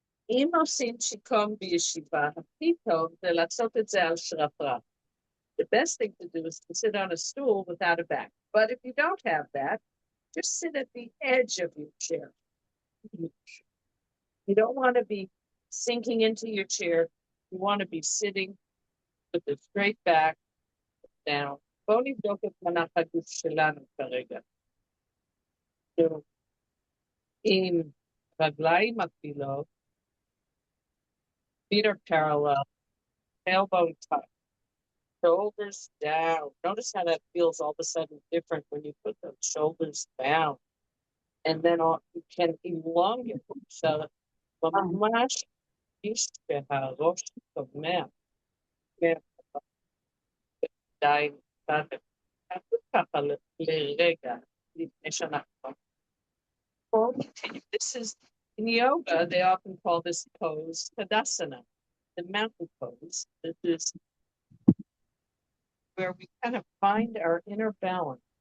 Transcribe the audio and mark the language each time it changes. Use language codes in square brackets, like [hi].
[he] אם עושים צ'יקונג בישיבה, הכי טוב זה לעשות את זה על שרפרף. [en] The best thing to do is to sit on a stool without a back. But if you don't have that, just sit at the edge of your chair. You don't want to be sinking into your chair. You want to be sitting with a straight back down. [he] בואו נבדוק את מנח הגוף שלנו כרגע. עם רגליים מקבילות, [en] feet are parallel, tailbone tucked, shoulders down. Notice how that feels all of a sudden different when you put those shoulders down. And then you can elongate. [he] So, ממש איש שהראש צומח. די, תעשו ככה לרגע, לפני שאנחנו continue. [en] This is, in yoga, they often call this pose Tadasana, the mountain pose. This is where we kind of find our inner balance.